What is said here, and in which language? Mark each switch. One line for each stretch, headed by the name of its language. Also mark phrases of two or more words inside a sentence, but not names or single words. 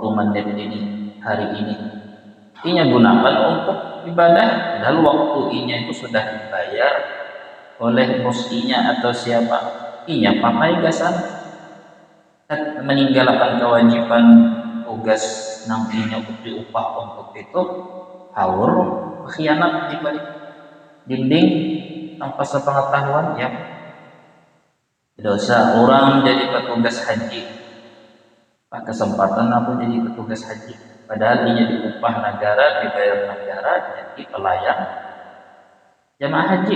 Banjar: menit ini, hari ini, inya gunakan untuk ibadah, lalu waktu inya itu sudah dibayar oleh bos inya atau siapa, inya pakai gasan meninggalkan kewajiban tugas nantinya untuk diupah untuk itu, haur, khianat di balik dinding tanpa sepengetahuan, ya dosa.
Indonesian: Orang jadi petugas haji, pak kesempatan aku jadi petugas haji, padahal ini diupah negara, dibayar negara, jadi pelayan jamaah haji.